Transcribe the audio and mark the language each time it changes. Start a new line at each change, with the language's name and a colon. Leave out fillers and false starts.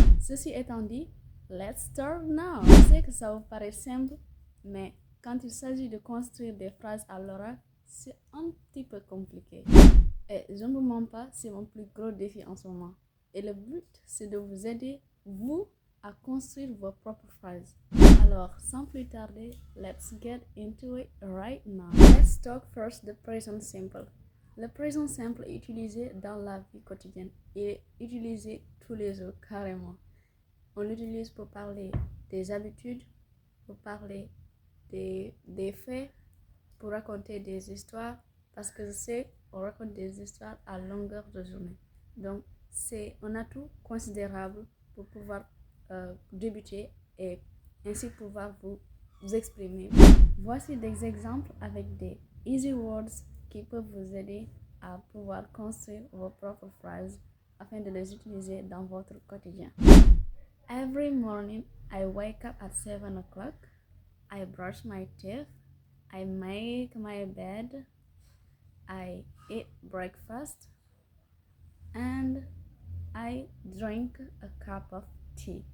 French: Ceci étant dit,
English: let's start now.
French: Je sais que ça vous paraît simple, mais quand il s'agit de construire des phrases à l'oral, c'est un petit peu compliqué. Et je ne vous mens pas, c'est mon plus gros défi en ce moment. Et le but, c'est de vous aider, vous, à construire vos propres phrases. Alors, sans plus tarder,
English: let's get into it right now. Let's talk first the present simple.
French: Le présent simple est utilisé dans la vie quotidienne. Il est utilisé tous les jours, carrément. On l'utilise pour parler des habitudes, pour parler des faits, pour raconter des histoires, parce que je sais, on raconte des histoires à longueur de journée. Donc, c'est un atout considérable pour pouvoir débuter et ainsi pouvoir vous exprimer. Voici des exemples avec des
English: easy words
French: qui peuvent vous aider à pouvoir construire vos propres phrases afin de les utiliser dans votre quotidien.
English: Every morning, I wake up at 7 o'clock. I brush my teeth. I make my bed. I eat breakfast. And I drink a cup of tea.